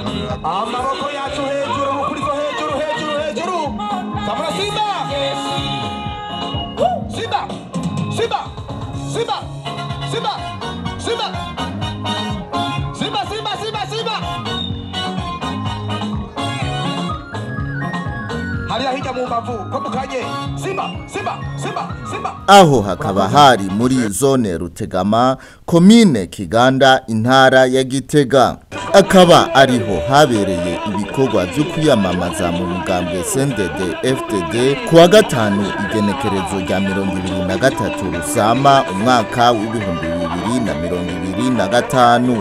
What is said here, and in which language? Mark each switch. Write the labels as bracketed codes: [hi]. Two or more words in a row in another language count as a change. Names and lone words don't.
[rn] amaboko yacu hejuru mukurizo hejuru hejuru hejuru samura simba simba simba simba simba simba simba simba simba simba hariya hirya mu mbavu ko mukanye simba simba simba simba. Aho hakaba hari muri zone Rutegama, komine Kiganda, intara ya Gitega. Akaba ariho habereye ibikorwa byo kwiyamamaza mu mugambwe CNDD-FDD kuwa gatanu igenekerezo rya 2023 Rusama umwaka w'2025.